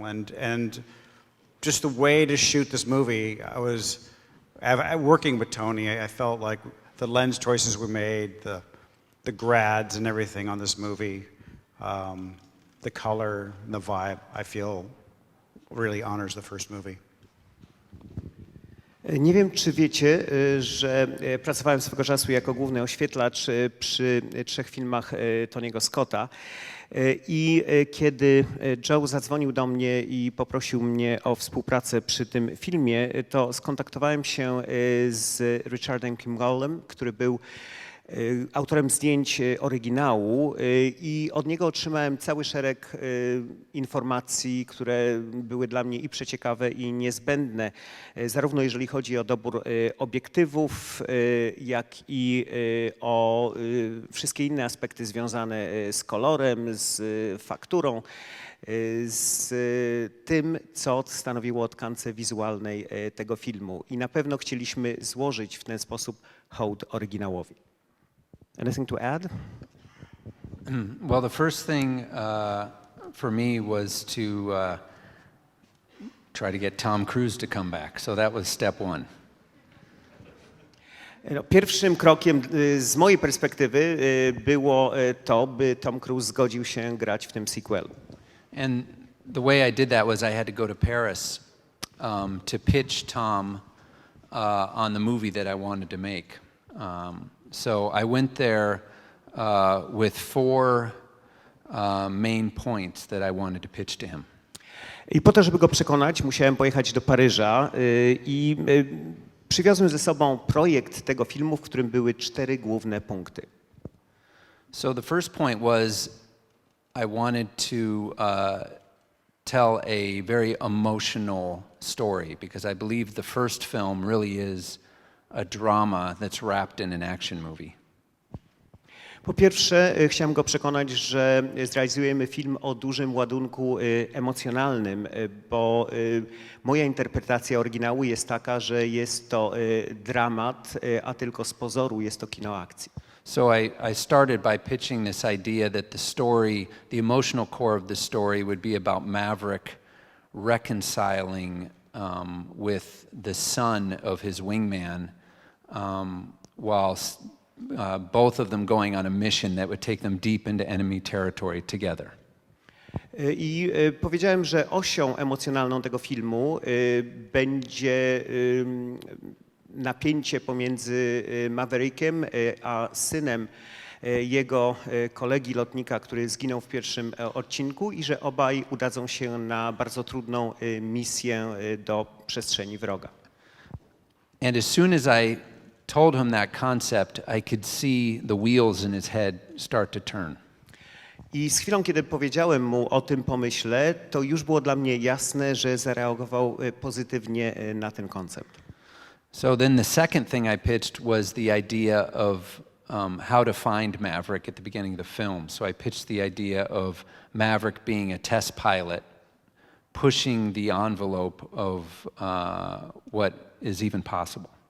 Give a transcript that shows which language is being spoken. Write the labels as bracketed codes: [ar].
[en] And just the way to shoot this movie, I was working with Tony. I felt like the lens choices we made, the grads and everything on this movie, the color, and the vibe, I feel really honors the first movie. [pl] Nie wiem, czy wiecie, że pracowałem swego czasu jako główny oświetlacz przy 3 filmach Tony'ego Scotta i kiedy Joe zadzwonił do mnie i poprosił mnie o współpracę przy tym filmie, to skontaktowałem się z Richardem Kimballem, który był autorem zdjęć oryginału i od niego otrzymałem cały szereg informacji, które były dla mnie i przeciekawe, i niezbędne, zarówno jeżeli chodzi o dobór obiektywów, jak i o wszystkie inne aspekty związane z kolorem, z fakturą, z tym, co stanowiło tkancę wizualnej tego filmu. I na pewno chcieliśmy złożyć w ten sposób hołd oryginałowi. [en] Anything to add? Well, the first thing for me was to try to get Tom Cruise to come back. So that was step 1. [pl] Pierwszym krokiem z mojej perspektywy było to, by Tom Cruise zgodził się grać w tym sequelu. [en] And the way I did that was I had to go to Paris to pitch Tom on the movie that I wanted to make. So I went there with 4 main points that I wanted to pitch to him. [pl] I po to, żeby go przekonać, musiałem pojechać do Paryża i przywiozłem ze sobą projekt tego filmu, w którym były 4 główne punkty. [en] So the first point was I wanted to tell a very emotional story because I believe the first film really is a drama that's wrapped in an action movie. [pl] Po pierwsze, chciałem go przekonać, że zrealizujemy film o dużym ładunku emocjonalnym, bo moja interpretacja oryginału jest taka, że jest to dramat, a tylko z pozoru jest to kino akcji. [en] So I started by pitching this idea that the story, the emotional core of the story would be about Maverick reconciling with the son of his wingman, while both of them going on a mission that would take them deep into enemy territory together. [pl] I powiedziałem, że osią emocjonalną tego filmu będzie napięcie pomiędzy Maverickiem a synem jego kolegi lotnika, który zginął w pierwszym odcinku, i że obaj udadzą się na bardzo trudną misję do przestrzeni wroga. [en] And as soon as I told him that concept, I could see the wheels in his head start to turn. [pl] I z chwilą, kiedy powiedziałem mu o tym pomyśle, to już było dla mnie jasne, że zareagował pozytywnie na ten koncept. [en] So then the second thing I pitched was the idea of how to find Maverick at the beginning of the film. So I pitched the idea of Maverick being a test pilot, pushing the envelope of what is even possible.